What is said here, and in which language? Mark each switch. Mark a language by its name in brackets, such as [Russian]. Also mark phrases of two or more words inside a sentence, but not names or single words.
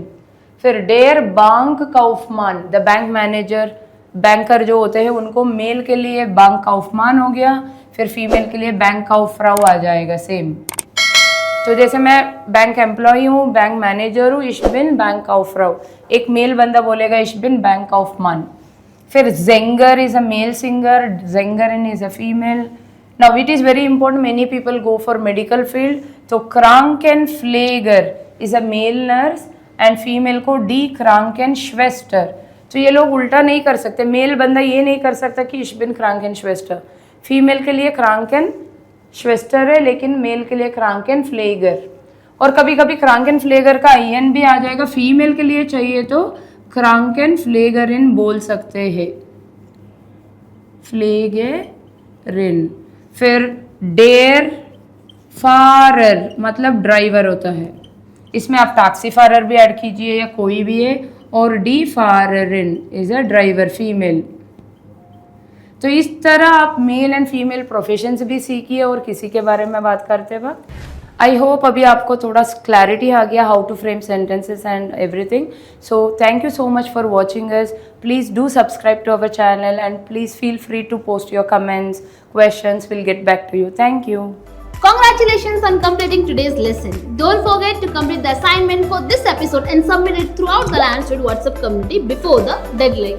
[Hindi] फिर [German] der Bankkaufmann, [English] the bank manager, [Hindi] बैंकर जो होते हैं उनको मेल के लिए बैंक काउफमान हो गया, फिर फीमेल के लिए बैंक काउफ्राउ आ जाएगा सेम। तो जैसे मैं [English] bank employ [Hindi] हूँ, [English] bank manager [Hindi] हूँ, [German] Ich bin Bankkauffrau, [Hindi] एक मेल बंदा बोलेगा [German] Ich bin Bankkaufmann. [Hindi] फिर जेंगर [English] is a male singer, [Hindi] जेंगरिन [English] is a female. Now it is very important, many people go for medical field, तो Krankenpfleger is a male nurse and female को D Krankenschwester। [Hindi] तो ये लोग उल्टा नहीं कर सकते, मेल बंदा ये नहीं कर सकता कि [German] ich bin Krankenschwester, [Hindi] फीमेल के लिए Krankenschwester है लेकिन मेल के लिए Krankenpfleger। और कभी कभी Krankenpfleger का IN भी आ जाएगा, फीमेल के लिए चाहिए तो Krankenpflegerin बोल सकते हैं, फ्लेगरिन। फिर [German] der Fahrer [Hindi] मतलब ड्राइवर होता है, इसमें आप टैक्सी फारर भी ऐड कीजिए या कोई भी है, और [German] die Fahrerin [English] is a driver female. [Hindi] तो इस तरह आप [English] male and female professions [Hindi] भी सीखिए। और किसी के बारे में बात करते वक्त [English] I hope [Hindi] अभी आपको थोड़ा क्लैरिटी आ गया [English] how to frame sentences and everything. So thank you so much for watching us. Please do subscribe to our channel and please feel free to post your comments, questions. We'll get back to you. Thank you. Congratulations on completing today's lesson. Don't forget to complete the assignment for this episode and submit it throughout the Landstud WhatsApp community before the deadline.